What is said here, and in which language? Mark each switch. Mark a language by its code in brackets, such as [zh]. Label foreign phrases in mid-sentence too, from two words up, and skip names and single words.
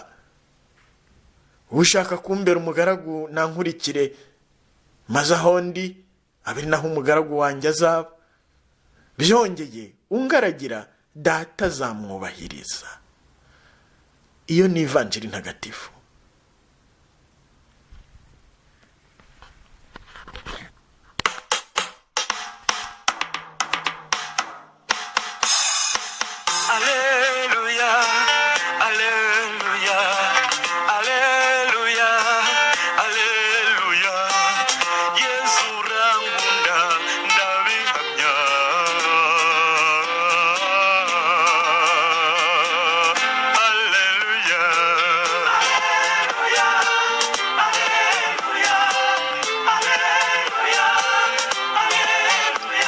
[rw] Ushaka kumbera umugaragu nankurikire, maze aho ndi abe naho umugaragu wanjye azaba. Byongeye ungaragira data azamwubahiriza. Iyo ni Ivanjili ntagatifu. Alleluia, alleluia, alleluia, alleluia. Yesu urankunda ndabihamya. Alleluia, alleluia, alleluia, alleluia, alleluia.